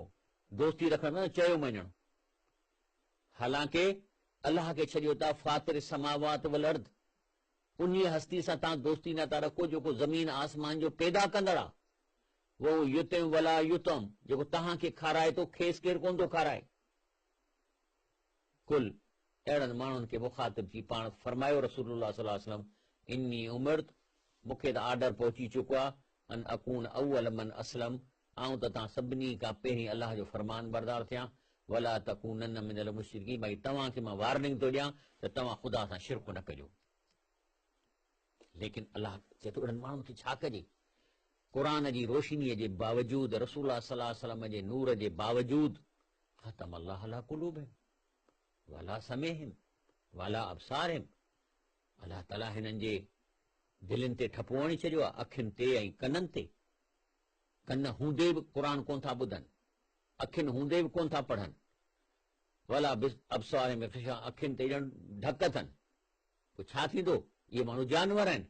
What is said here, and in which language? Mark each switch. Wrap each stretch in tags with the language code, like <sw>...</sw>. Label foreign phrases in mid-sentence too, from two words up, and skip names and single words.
<sd>दोस्ती रखण में चयो मञणु, हालांकि अलाह खे छॾियो था</sd> <ar>فاطر السماوات والأرض,</ar> <sd>उन हस्ती सां तव्हां दोस्ती नथा रखो जेको ज़मीन आसमान जो पैदा कंदड़ आहे।</sd> <ar>وهو يطعم ولا يطعم,</ar> <sd>जेको तव्हांखे खाराए थो, खेसि केरु कोन थो खाराए। कुल अहिड़नि माण्हुनि खे मुखातिब थी पाण फरमायो</sd> <ar>رسول الله صلى الله عليه وسلم إني أمرت,</ar> <sd>मूंखे त आर्डर पहुची चुको आहे,</sd> <ar>أن أكون أول من أسلم,</ar> <sd>ऐं त तव्हां सभिनी खां पहिरीं अलाह जो फरमान बरदार थिया,</sd> <ar>ولا تكونن من المشركين,</ar> <sd>भई तव्हांखे मां वार्निंग थो ॾियां त तव्हां ख़ुदा सां शिरक न कजो। लेकिन अलाह चए थो उन्हनि माण्हुनि खे छा कजे? क़ुरान जी रोशनीअ जे बावजूद, रसूल</sd> <ar>صلى الله عليه وسلم</ar> <sd>जे नूर जे बावजूद,</sd> <ar>ختم الله على قلوبهم ولا سمعهم ولا أبصارهم,</ar> <sd>अलाह ताला हिननि जे दिलनि ते ठपो हणी छॾियो आहे, अखियुनि ते ऐं कननि ते। कन हूंदे बि क़ुरान कोन था ॿुधनि, अखियुनि हूंदे बि कोन था पढ़नि,</sd> <ar>ولا أبصارهم,</ar> <sd>अखियुनि ते ॼण ढक अथनि। पोइ छा थींदो? इहे माण्हू जानवर आहिनि।</sd>